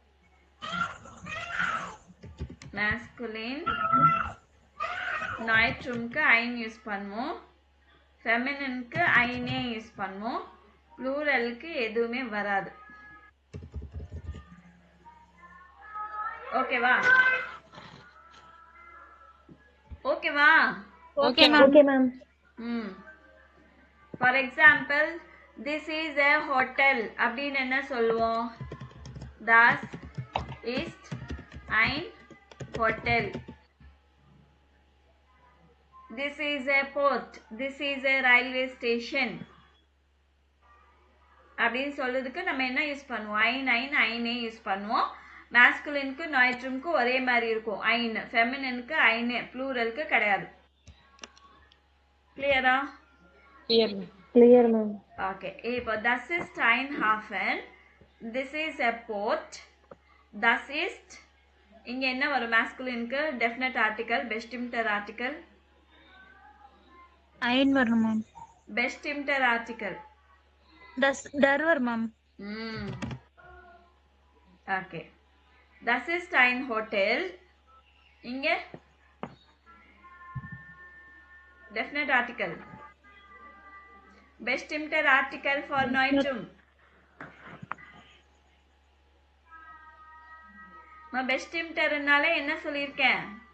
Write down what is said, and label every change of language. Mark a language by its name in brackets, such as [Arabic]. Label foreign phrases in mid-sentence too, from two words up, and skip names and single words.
[Tamil] மாஸ்குலின் நாய்ட்ரூம்க்கு ஐன் யூஸ் பண்ணுவோம். ஃபெமினினுக்கு ஐனே யூஸ் பண்ணுவோம். ப்ளூரலுக்கு எதுவுமே வராது. ஓகேவா? ஓகேவா? [English] Okay, ma'am. Okay ma'am. For example this is a hotel [Tamil] அப்படின்னு என்ன சொல்லுவோம்? [German] das ist ein hotel. [English] This is a port. This is a railway station. [Tamil] அப்படின்னு சொல்றதுக்கு நம்ம என்ன யூஸ் பண்ணுவோம்? ஐனே யூஸ் பண்ணுவோம். மாஸ்குலினுக்கு நாய்ட்ரூம்க்கு ஒரே மாதிரி இருக்கும் ஐன். ஃபெமினினுக்கு ஐனே, ப்ளூரலுக்கு கிடையாது. கிளியரா? [English] Clear ma'am. [Tamil] ஓகே. இப்போ [German] das ist ein Hafen. [English] This is a port. [German] Das ist [Tamil] இங்க என்ன வரும்? மாஸ்குலினுக்கு [English] definite article, [German] bestimmter Artikel. [Tamil] ஐன் வரணும் மேம். [German] bestimmter Artikel [Tamil] டர் வரும் மேம். ஓகே. [German] Das ist ein Hotel. [Tamil] இங்க [English] definite article. [German] bestimmter Artikel für Neutrum. [Tamil] பெஸ்ட் இன்டர்னாலே என்ன சொல்லியிருக்கேன்?